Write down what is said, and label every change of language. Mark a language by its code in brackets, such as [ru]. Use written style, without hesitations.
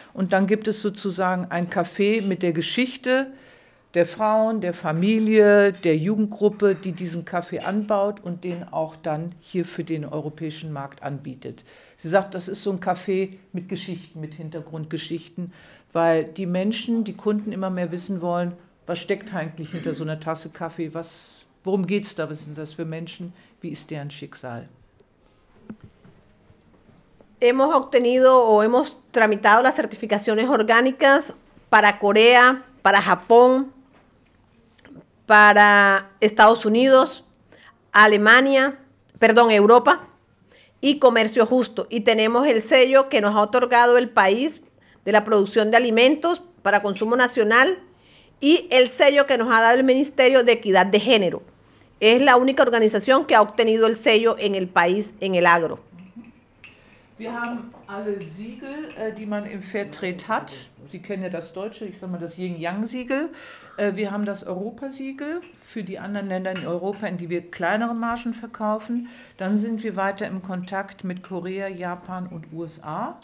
[de] Und dann gibt es sozusagen ein Kaffee mit der Geschichte der Frauen, der Familie, der Jugendgruppe, die diesen Kaffee anbaut und den auch dann hier für den europäischen Markt anbietet. Sie sagt, das ist so ein Kaffee mit Geschichten, mit Hintergrundgeschichten, weil die Menschen, die Kunden immer mehr wissen wollen, was steckt eigentlich hinter so einer Tasse Kaffee, worum geht es da, was sind das für Menschen, wie ist deren Schicksal? [es] Hemos obtenido o hemos tramitado las certificaciones orgánicas para Corea, para Japón, para Estados Unidos, Alemania, perdón, Europa, y comercio justo. Y tenemos el sello que nos ha otorgado el país de la producción de alimentos para consumo nacional y el sello que nos ha dado el Ministerio de Equidad de Género. Es la única organización que ha obtenido el sello en el país, en el agro. [de] Wir haben alle Siegel, die man im Fairtrade hat. Sie kennen ja das deutsche, ich sage mal das Yin-Yang-Siegel. Wir haben das Europasiegel für die anderen Länder in Europa, in die wir kleinere Margen verkaufen. Dann sind wir weiter im Kontakt mit Korea, Japan und USA.